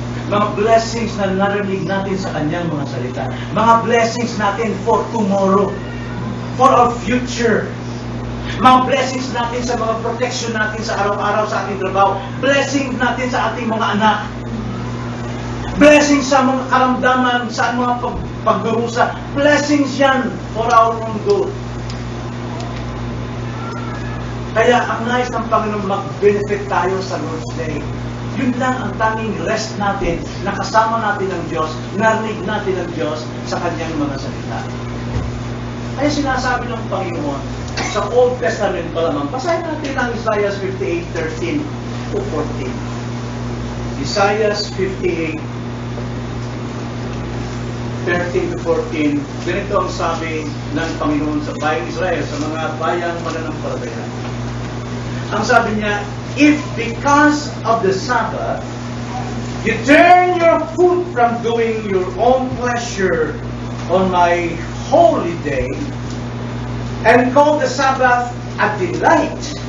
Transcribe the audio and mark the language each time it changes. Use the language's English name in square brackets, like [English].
[Filipino] Mga blessings na narinig natin sa Kanyang mga salita. Mga blessings natin [English] for tomorrow, for our future. [Filipino] Mga blessings natin sa mga protection natin sa araw-araw sa ating trabaho. Blessings natin sa ating mga anak. Blessings sa mga karamdaman, sa mga pagdurusa. [English] Blessings yan for our own good. [Filipino] Kaya ang nais ng Panginoon mag-benefit tayo sa Lord's Day. Yun lang ang tanging rest natin, nakasama natin ang Diyos, narinig natin ang Diyos sa Kanyang mga salita. Kaya sinasabi ng Panginoon, sa Old Testament pa lamang, basahin natin ang Isaiah 58:13 to 14. Isaiah 58:13 to 14, ganito ang sabi ng Panginoon sa bayang Israel, sa mga bayang mananampalataya. Ang sabi niya, [English] if because of the Sabbath, you turn your foot from doing your own pleasure on my holy day, and call the Sabbath a delight,